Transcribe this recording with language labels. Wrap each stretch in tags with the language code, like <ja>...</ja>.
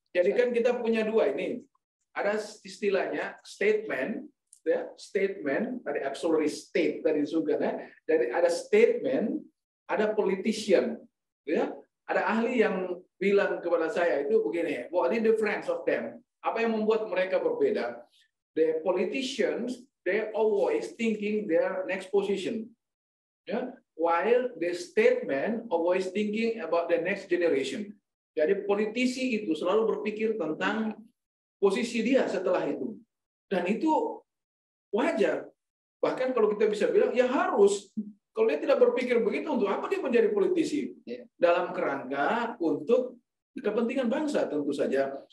<id>Jadi kan kita punya dua ini, ada istilahnya statement, ya, statement tadi auxiliary state tadi juga ya. Dari ada statement, ada politician, ya. Ada ahli yang bilang kepada saya itu begini,</id> <en>what is the difference of them?</en> <id>Apa yang membuat mereka berbeda?</id> <en>The politicians, they always thinking their next position, ya. While the statesman always thinking about the next generation.</en> <id>Jadi politisi itu selalu berpikir tentang posisi dia setelah itu. Dan itu wajar. Bahkan kalau kita bisa bilang, ya harus. Kalau dia tidak berpikir begitu, untuk apa dia menjadi politisi? Dalam kerangka untuk kepentingan bangsa tentu saja.</id>